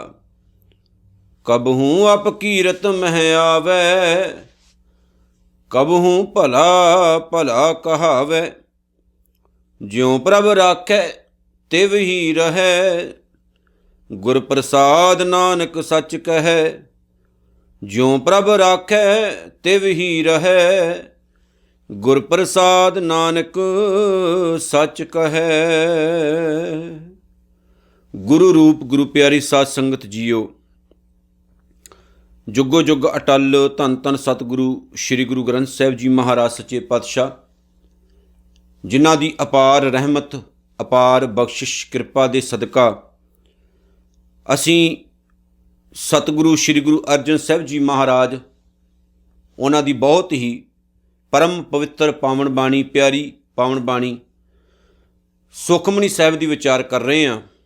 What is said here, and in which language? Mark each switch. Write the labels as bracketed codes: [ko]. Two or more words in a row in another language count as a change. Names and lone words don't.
[pa] ਕਬਹੂ ਅਪਕੀਰਤ ਮਹ ਆਵੇ, ਕਬਹੂ ਭਲਾ ਭਲਾ ਕਹਾਵੇ। ਜਿਉਂ ਪ੍ਰਭ ਰਾਖੈ ਤਿਵ ਹੀ ਰਹੇ, ਗੁਰ ਪ੍ਰਸਾਦ ਨਾਨਕ ਸਚ ਕਹੇ। ਜਿਉਂ ਪ੍ਰਭ ਰਾਖੈ ਤਿਵ ਹੀ ਰਹੇ, ਗੁਰ ਪ੍ਰਸਾਦ ਨਾਨਕ ਸਚ ਕਹੇ। ਗੁਰੂ ਰੂਪ ਗੁਰੂ ਪਿਆਰੀ ਸਾਧ ਸੰਗਤ ਜੀਓ, ਜੁਗੋ ਜੁਗ ਅਟਲ ਧੰਨ ਧੰਨ ਸਤਿਗੁਰੂ ਸ੍ਰੀ ਗੁਰੂ ਗ੍ਰੰਥ ਸਾਹਿਬ ਜੀ ਮਹਾਰਾਜ ਸੱਚੇ ਪਾਤਸ਼ਾਹ, ਜਿਨ੍ਹਾਂ ਦੀ ਅਪਾਰ ਰਹਿਮਤ ਅਪਾਰ ਬਖ਼ਸ਼ਿਸ਼ ਕਿਰਪਾ ਦੇ ਸਦਕਾ ਅਸੀਂ ਸਤਿਗੁਰੂ ਸ੍ਰੀ ਗੁਰੂ ਅਰਜਨ ਸਾਹਿਬ ਜੀ ਮਹਾਰਾਜ ਉਨ੍ਹਾਂ ਦੀ ਬਹੁਤ ਹੀ ਪਰਮ ਪਵਿੱਤਰ ਪਾਵਨ ਬਾਣੀ, ਪਿਆਰੀ ਪਾਵਨ ਬਾਣੀ ਸੁਖਮਨੀ ਸਾਹਿਬ ਦੀ ਵਿਚਾਰ [hi] कर रहे हैं।